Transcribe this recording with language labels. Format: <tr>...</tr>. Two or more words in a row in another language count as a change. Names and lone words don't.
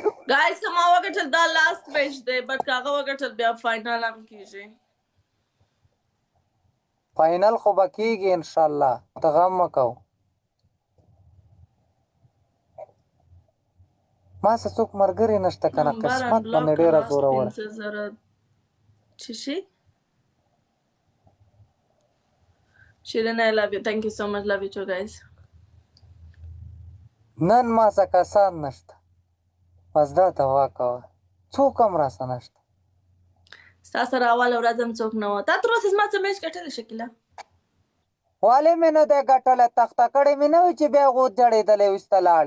<ps>ګایز کما وګټل دا</ps> <en>last match</en> <ps>دی بټ کاغه وګټل بیا فائنل هم کیږي فائنل خو به کېږي انشاءالله ته غم مه کوه ما څه څوک ملګري نشته که نه قسمت باندې ډېره زوروره</ps> <en>Shirin, I love you. Thank you so much. Love you too, guys.</en> <ps>نن ما څه کسان نشته بس دا دوا کوه څوک هم راسه نشته ستا سره اوله ورځ هم څوک نه وه تا تر اوسه زما څه میچ ګټلی شکیله والې مې نه دی ګټلی تخته کړې مې نه وي چې بیا غو جړېدلی ویسته لاړې</ps>